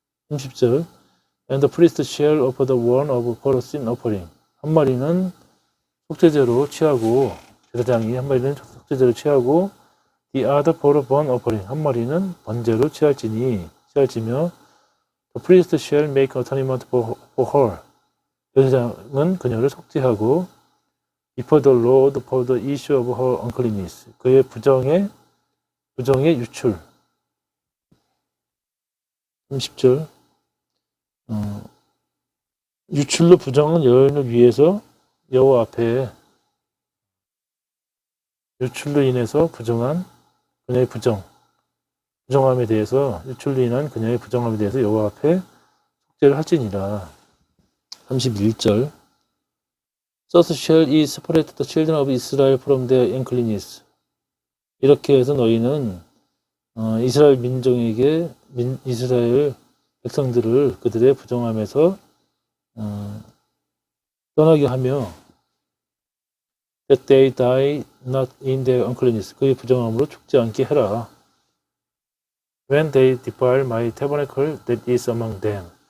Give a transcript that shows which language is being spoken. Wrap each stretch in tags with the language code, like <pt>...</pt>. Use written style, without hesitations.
<en>30절 And the priest shall offer the one of for a sin offering,</en> <ko>한 마리는 속죄제로 취하고,</ko> <en>제사장이 한 마리는 속죄제로 취하고 the other for a burnt offering,</en> <ko>한 마리는 번제로 취할지며</ko> <en>the priest shall make atonement for her,</en> <ko>제사장은 그녀를 속죄하고</ko> <en>before the Lord for the issue of her uncleanness,</en> <ko>그의 부정의 유출. 30절 유출로 부정한 여인을 위해서 여호와 앞에 유출로 인해서 부정한 그녀의 부정함에 대해서 유출로 인한 그녀의 부정함에 대해서 여호와 앞에 속죄를 할지니라.</ko> <en>31절 Thus shall ye separate the children of Israel from their uncleanness.</en> <ko>이렇게 해서 너희는 이스라엘 민족에게 이스라엘 백성들을 그들의 부정함에서 떠나게 하며</ko> <en>that they die not in their uncleanness.</en> <ko>그의 부정함으로 죽지 않게 해라.</ko> <en>When they defile my tabernacle that is among them.</en>